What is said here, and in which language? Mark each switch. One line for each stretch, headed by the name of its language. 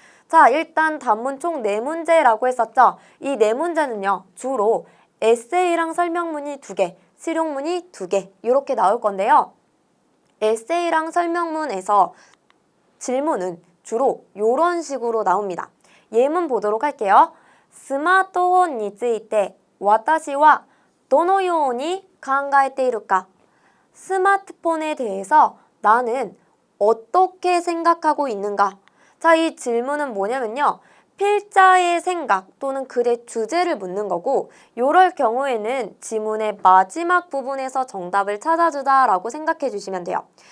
Korean: 자, 일단 단문 총 4문제라고 했었죠. 이 4문제는요. 주로 에세이랑 설명문이 2개, 실용문이 2개 이렇게 나올 건데요. 에세이랑 설명문에서 질문은 주로 이런 식으로 나옵니다. 예문 보도록 할게요.
Japanese: 스마트폰について私はどのように考えているか?
Korean: 스마트폰에 대해서 나는 어떻게 생각하고 있는가? 자, 이 질문은 뭐냐면요. 필자의 생각 또는 글의 주제를 묻는 거고 이럴 경우에는 지문의 마지막 부분에서 정답을 찾아주다 라고 생각해 주시면 돼요.